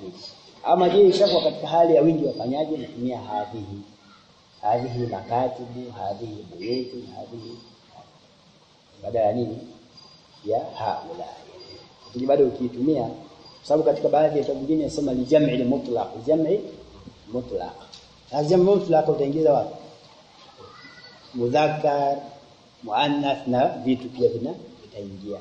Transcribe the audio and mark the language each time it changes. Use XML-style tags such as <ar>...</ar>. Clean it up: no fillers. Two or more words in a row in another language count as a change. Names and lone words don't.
<sw>Ama je, ishakuwa katika hali ya wingi wafanyaje? Natumia</sw> <ar>هذه مكاتب، هذه بيوت، هذه</ar> <sw>badala nini ya haulai. Lakini bado ukiitumia, sababu katika baadhi ya vitabu vingine nasema</sw> <ar>لجمع مطلق، جمع مطلق. جمع مطلق</ar> <sw>utaingiza wapi?</sw> <ar>مذكر، مؤنث</ar> <sw>na vitu pia vitaingia.</sw>